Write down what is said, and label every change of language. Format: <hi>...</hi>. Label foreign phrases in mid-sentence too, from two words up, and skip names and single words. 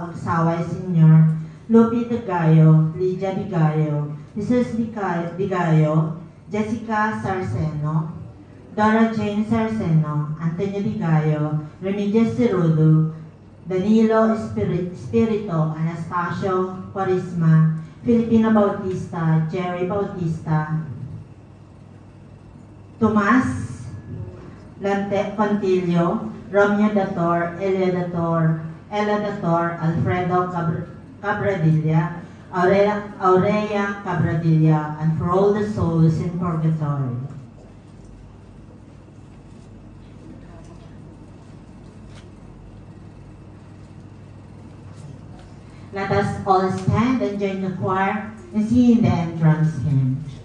<en>Agsaway Sr., Lupi Digayo, Lydia Digayo, Jesus Digayo, Jessica Sarceno, Dora Jane Sarceno, Antonio Digayo, Remedios Cerudo, Danilo Espirito, Anastasio Quarisma, Filipino Bautista, Jerry Bautista, Tomas Lante Contillo, Romeo Dator, Elia Dator, Ella Dator, Alfredo Cabradilla, Aurea Cabradilla, and for all the souls in purgatory. Let us all stand and join the choir and sing the entrance hymn.</en>